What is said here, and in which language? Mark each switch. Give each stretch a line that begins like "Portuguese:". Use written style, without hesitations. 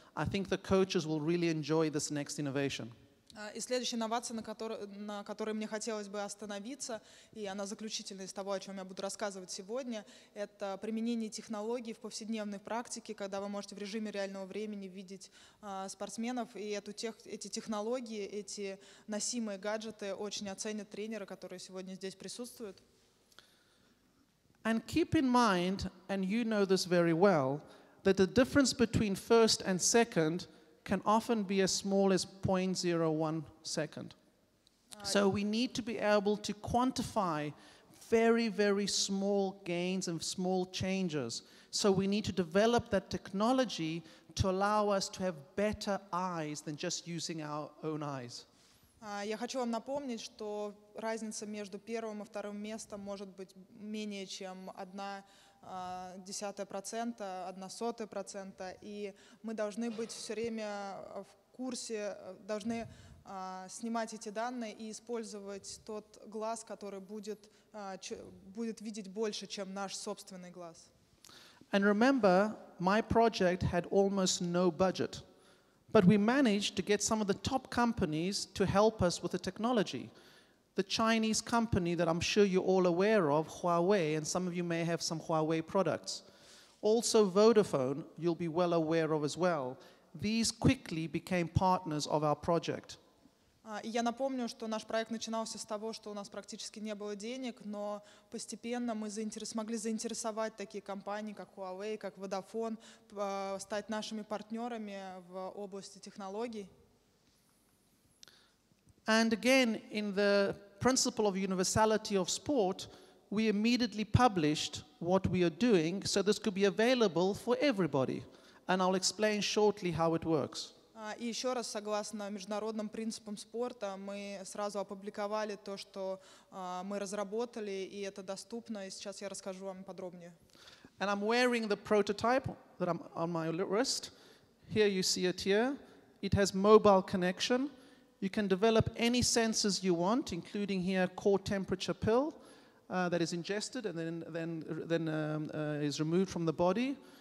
English: I think the coaches will really enjoy this next innovation.
Russian: И следующая инновация, на которой мне хотелось бы остановиться, и она заключительная из того, о чем я буду рассказывать сегодня, это применение технологий в повседневной практике, когда вы можете в режиме реального времени видеть спортсменов, и эти технологии, эти носимые гаджеты очень оценят тренеры, которые сегодня здесь присутствуют.
English: And keep in mind, and you know this very well, that the difference between first and second can often be as small as 0.01 second. So we need to be able to quantify very, very small gains and small changes. So we need to develop that technology to allow us to have better eyes than just using our own eyes.
Russian: Я хочу вам напомнить, что разница между первым и вторым местом может быть менее чем 0,1%, 0,01%, и мы должны быть все время в курсе должны снимать эти данные и использовать тот глаз, который будет видеть больше, чем наш собственный глаз.
English: And remember, my project had almost no budget, but we managed to get some of the top companies to help us with the technology. The Chinese company that I'm sure you're all aware of, Huawei, and some of you may have some Huawei products. Also Vodafone, you'll be well aware of as well. These quickly became partners of our project.
Russian: И я напомню, что наш проект начинался с того, что у нас практически не было денег, но постепенно мы смогли заинтересовать такие компании, как Huawei, как Vodafone, стать нашими партнерами в области технологий.
English: And again, in the principle of universality of sport, we immediately published what we are doing, so this could be available for everybody. And I'll explain shortly how it works.
Russian: И еще раз, согласно международным принципам спорта, мы сразу опубликовали то, что мы разработали, и это доступно, и сейчас я расскажу вам подробнее.
English: And I'm wearing the prototype that I'm on my wrist. Here you see it here. It has mobile connection. You can develop any sensors you want, including here core temperature pill that is ingested and then is removed from the body.